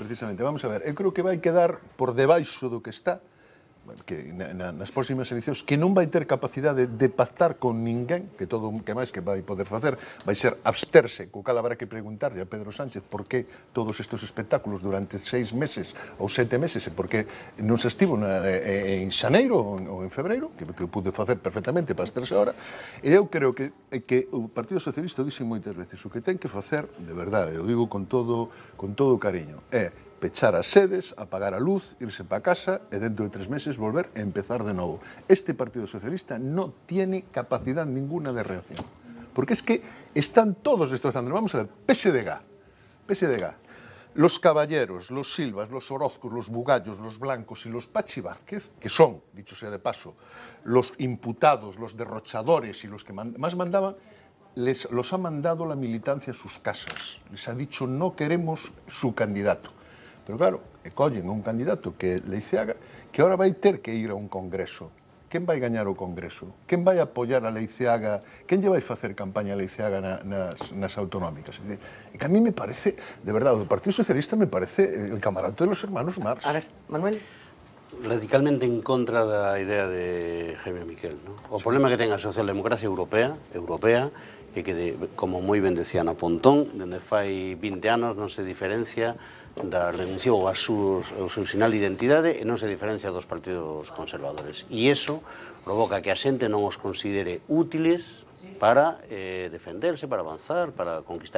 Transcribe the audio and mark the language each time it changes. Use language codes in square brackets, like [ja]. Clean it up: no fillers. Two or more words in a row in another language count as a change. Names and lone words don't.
[gl] Vamos a ver, eu creo que vai quedar por debaixo do que está, que nas próximas eleccións, que non vai ter capacidade de pactar con ninguén, que todo o que máis que vai poder facer vai ser absterse, co cal habrá que preguntarlle a Pedro Sánchez por que todos estes espectáculos durante 6 meses ou 7 meses, e por que non se estivo en xaneiro ou en febreiro, que pude facer perfectamente para absterse ahora. E eu creo que o Partido Socialista dixe moitas veces, o que ten que facer, de verdade, eu digo con todo o cariño, é pechar as sedes, apagar a luz, irse para casa e dentro de 3 meses volver a empezar de novo. [es] Este Partido Socialista no tiene capacidad ninguna de reacción. Porque es que están todos destrozando. Vamos a ver, PSDG, los Caballeros, los Silvas, los Orozcos, los Bugallos, los Blancos y los Pachi Vázquez, que son, dicho sea de paso, los imputados, los derrochadores y los que más mandaban, los ha mandado la militancia a sus casas. Les ha dicho, no queremos su candidato. Pero claro, [gl] collen a un candidato que é Leiceaga, que ahora vai ter que ir a un congreso. Quen vai gañar o congreso? Quen vai apoiar a Leiceaga? Quen lle vai facer campaña a Leiceaga nas autonómicas? [es] É que a mí me parece, [gl] de verdade, o [es] Partido Socialista me parece el camarote de los hermanos Marx. A ver, Manuel. [gl] Radicalmente en contra da idea de Jaime Miquel, ¿no? O problema que ten a socialdemocracia europea, que como moi ben decía na Pontón, dende fai 20 anos non se diferencia da renunciou ao seu sinal de identidade e non se diferencia dos partidos conservadores. E iso provoca que a xente non os considere útiles para defenderse, para avanzar, para conquistar.